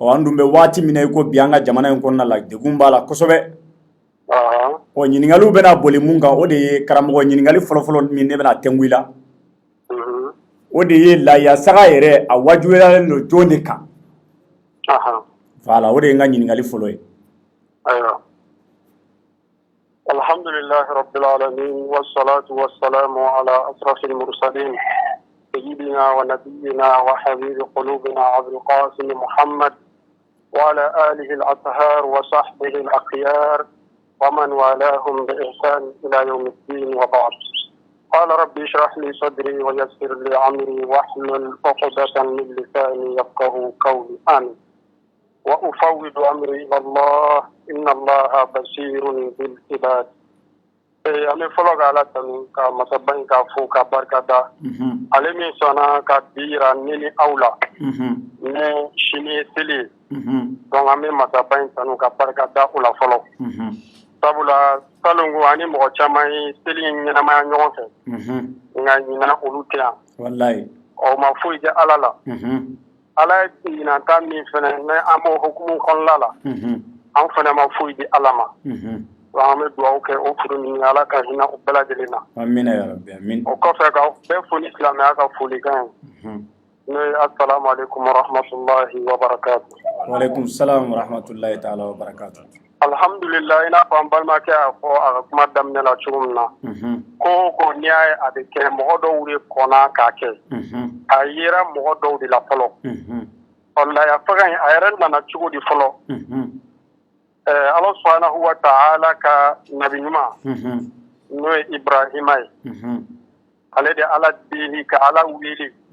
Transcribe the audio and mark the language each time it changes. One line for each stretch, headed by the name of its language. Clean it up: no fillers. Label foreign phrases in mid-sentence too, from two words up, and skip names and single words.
Bambara: an dun bɛ waati min na i ko bi an ka jamana in kɔnɔna la degun b'a la kosɛbɛ ɲininkaliw bɛna boli mun kan o de ye karamɔgɔ ɲininkali fɔlɔfɔlɔ min ne bɛna tɛngu i la o de ye lahiyasaga yɛrɛ a wajibiyalen don jɔn de kan voilà o de ye n ka ɲininkali fɔlɔ ye
Arabic: ayiwa الحمد لله رب العالمين والصلاة والسلام على أشرف المرسلين سيدنا ونبينا وحبيب قلوبنا أبي القاسم محمد وعلى آله الأطهار وصحبه الأخيار ومن والاهم بإحسان إلى يوم الدين وبعد قال ربي اشرح لي صدري ويسر لي أمري واحلل عقدة من لساني يفقهوا قولي آمين وأفوض أمري إلى الله إن الله بصير بالعباد
Bambara: ami fɔlɔ ka ala tanu ka masaba in ka fo ka barika da ale min sɔnna ka bi yira ne ni aw la ni sini ye seli ye donc an bɛ masaba in tanu ka barika da o la fɔlɔ sabula salongo ani mɔgɔ caman ye seli in ɲɛnamaya ɲɔgɔn fɛ nka ɲinan olu tɛ yan wallahi o ma foyi kɛ ala la ala ye ɲinanta min fɛnɛ ni an b'o hukumu kɔnɔna la an fɛnɛ ma foyi di ala ma an bɛ dugawu kɛ o furu ni ala ka hinɛ o bɛɛ lajɛlen na
Arabic: آمين يا ربي آمين
Bambara: o kɔfɛ ka bɛɛ fo ni silamɛya ka folikan ye n'o ye
Arabic: السلام عليكم ورحمة الله وبركاته وعليكم السلام ورحمة الله تعالى وبركاته
Bambara: alhamdulillah i n'a fɔ an balimakɛ y'a fɔ a ka kuma daminɛ la cogo min na ko ko n'i y'a ye a bɛ kɛ mɔgɔ dɔw de kɔnna k'a kɛ a yera mɔgɔ dɔw de la fɔlɔ lahiya faga in a yɛrɛ nana cogo di fɔlɔ ala
Arabic: سبحانه وتعالى
Bambara: ka nabi ɲuman n'o ye ibrahima ye ale de ala deli ka ala wele